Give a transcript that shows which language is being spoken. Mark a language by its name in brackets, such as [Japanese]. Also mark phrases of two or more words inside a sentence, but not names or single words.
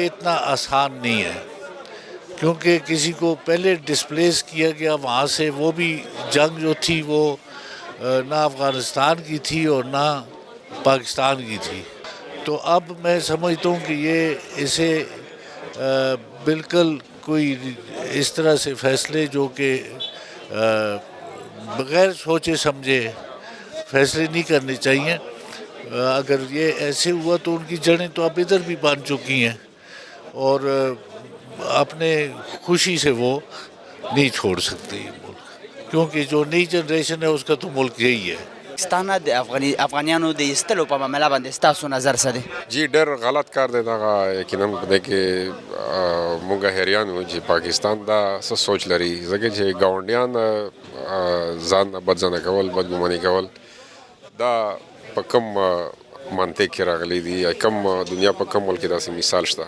[Urdu] اتنا آسان نہیں ہے، کیونکہ کسی کو پہلے ڈسپلیس کیا گیا وہاں سے، وہ بھی جنگ جو تھی وہ نہ افغانستان کی تھی اور نہ پاکستان کی تھی، تو اب میں سمجھتا ہوں کہ یہ اسے بالکل کوئی اس طرح سے فیصلے جو کہ بغیر سوچے سمجھے فیصلے نہیں کرنے چاہیے۔ اگر یہ ایسے ہوا تو ان کی جڑیں تو اب ادھر بھی بن چکی ہیں، اور اپنے خوشی سے وہ نہیں چھوڑ سکتے یہ ملک، کیونکہ جو نئی جنریشن ہے اس کا تو ملک یہی ہے۔ [Pashto] پاکستان د افغانیانو د ایستلو په معامله باندې ستاسو نظر څه دی؟ جی ډېر غلط کار دی دغه، یقینا په دې کې موږ حیران یو چې پاکستان دا څه سوچ لري، ځکه چې ګاونډیان ځان نه بدځنه کول، بدګماني کول، دا په کوم منطق کې راغلی دي، یا کوم دنیا په کوم ملک کې داسې مثال شته؟